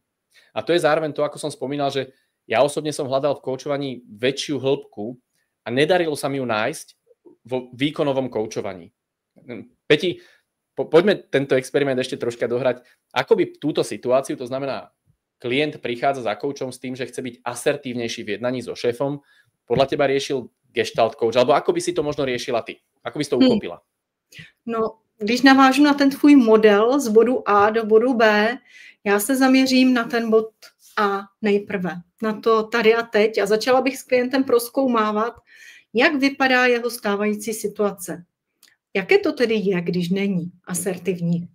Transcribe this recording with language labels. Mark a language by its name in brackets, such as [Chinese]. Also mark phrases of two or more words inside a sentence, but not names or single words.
[Slovak] A to je zároveň to, ako som spomínal, že ja osobne som hľadal v koučovaní väčšiu hĺbku a nedarilo sa mi ju nájsť vo výkonovom koučovaní. Peti, poďme tento experiment ešte troška dohrať. Ako by túto situáciu, to znamená, klient prichádza za koučom s tým, že chce byť asertívnejší v jednaní so šéfom, podľa teba riešil [English] gestalt coach, [Slovak] alebo ako by si to možno riešila ty? Ako by si to uchopila? [Czech] No, když navážu na ten tvůj model z bodu A do bodu B, já se zaměřím na ten bod A nejprve, na to tady a teď a začala bych s klientem prozkoumávat, jak vypadá jeho stávající situace. Jaké to tedy je, když není asertivní?